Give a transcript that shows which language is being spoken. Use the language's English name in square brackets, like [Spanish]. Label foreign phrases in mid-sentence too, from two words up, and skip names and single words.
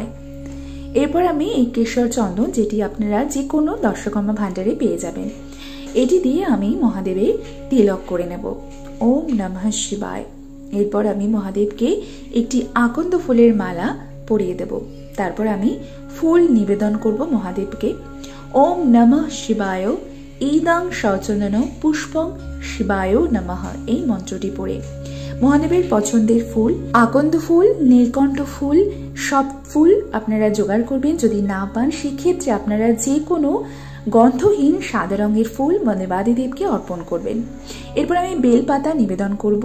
[Bangla] এরপর আমি এই কেশর চন্দন, যেটি আপনারা যে কোনো দর্শকর্মা ভাণ্ডারে পেয়ে যাবেন, এটি দিয়ে আমি মহাদেবের তিলক করে নেব। [Sanskrit] ওম নমঃ শিবায়। [Bangla] এরপর আমি মহাদেবকে একটি আকন্দ ফুলের মালা পরিয়ে দেব। তারপর আমি ফুল নিবেদন করব মহাদেবকে। [Sanskrit] ওম নমঃ শিবায় ইদং সচন্দন পুষ্পং শিবায় নমঃ, [Bangla] এই মন্ত্রটি পড়ে মহাদেবের পছন্দের ফুল, আকন্দ ফুল, নীলকণ্ঠ ফুল, সব ফুল আপনারা জোগাড় করবেন। যদি না পান সেক্ষেত্রে আপনারা যে কোনো গন্ধহীন সাদা রঙের ফুল দেবাদিদেবকে অর্পণ করবেন। এরপর আমি বেলপাতা নিবেদন করব।